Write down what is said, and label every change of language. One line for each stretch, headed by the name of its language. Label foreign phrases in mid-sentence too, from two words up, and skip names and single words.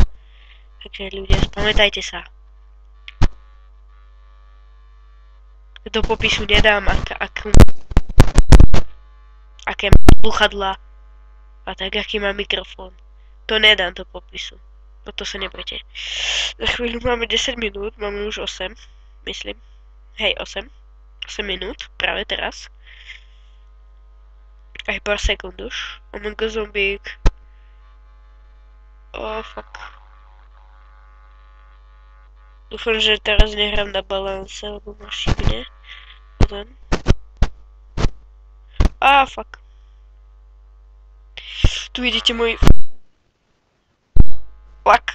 Slovak: Takže ľudia, spamätajte sa. Do popisu nedám, aké má sluchadlá a tak, aký má mikrofón. To nedám do popisu. No to sa nebojte. Za chvíľu máme 10 minút, máme už 8, myslím. Hej, 8. 8 minút, práve teraz. Aj pár sekúnd už. Among Us zombík.
English: Oh, fuck.
Slovak: Dúfam, že teraz nehrám na balance, lebo ma šibne. Potom. Fuck. Tu vidíte môj... Fuck.